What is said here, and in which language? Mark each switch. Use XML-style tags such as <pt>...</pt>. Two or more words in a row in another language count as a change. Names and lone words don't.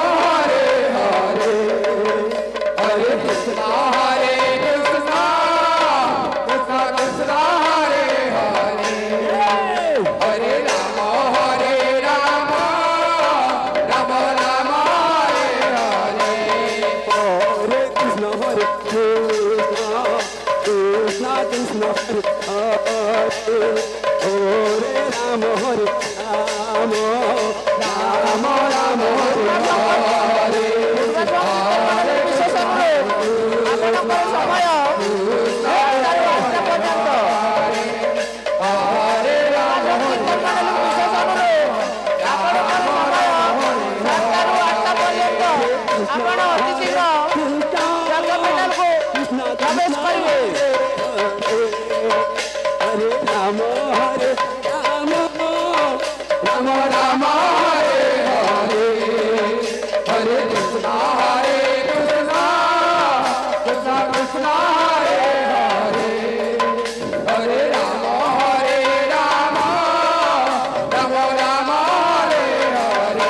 <sa>Hare Hare Hare Krishna Krishna Krishna Hare Hare Hare Rama Rama Rama Hare Hare Hare Krishna, Hare Krishna, Krishna Krishna, Hare Hare, Hare Rama, Hare Rama, Rama Rama, Hare Hare.</sa> <or>ବିଶେଷ ଅନୁରୋଧ ଆପଣଙ୍କର ସମୟ 9ଟାରୁ 8ଟା ପର୍ଯ୍ୟନ୍ତ। କୀର୍ତ୍ତନମାନଙ୍କୁ ବିଶେଷ ଅନୁରୋଧ ଆପଣଙ୍କର ସମୟ 7ଟାରୁ 8ଟା ପର୍ଯ୍ୟନ୍ତ। ଆପଣ ଅତି ଶୀଘ୍ର ଯଜ୍ଞମଣ୍ଡଳକୁ ପ୍ରବେଶ କରିବେ।</or> <sa>Hare Rama, Hare Rama, Rama Rama Hare Hare Hare Krishna Krishna Krishna Hare Hare Hare Rama Rama Rama Hare Hare</sa>